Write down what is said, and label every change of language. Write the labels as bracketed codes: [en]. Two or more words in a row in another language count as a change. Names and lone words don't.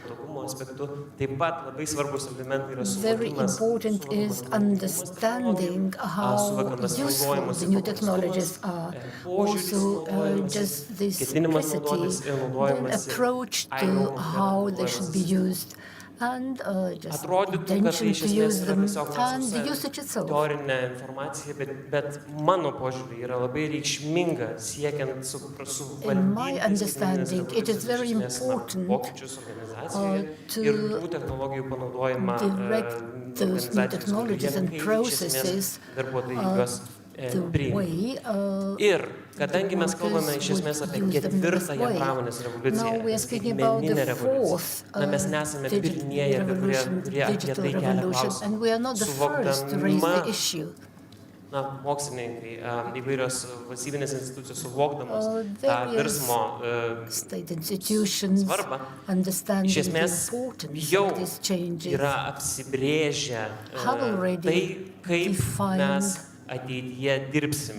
[en] Very important is understanding how useful the new technologies are. Also, just the simplicity, the approach to how they should be used, and just intention to use them, and the usage itself. [lt] Teorinė informacija, bet mano požiūrį yra labai reikšminga siekiant [en] In my understanding, it is very important to direct those new technologies and processes the way [lt] Ir kadangi mes kalbame iš esmės apie ketvirtąją pramonės revoliuciją, skaitmeninę revoliuciją, mes nesame pirmieji, kurie apie tai kelia klausimą. Suvokdama, mokslininkai, įvairios valstybinės institucijos suvokdamos tą virsmo svarbą, iš esmės jau yra apsibrėžę tai, kaip mes ateityje dirbsime.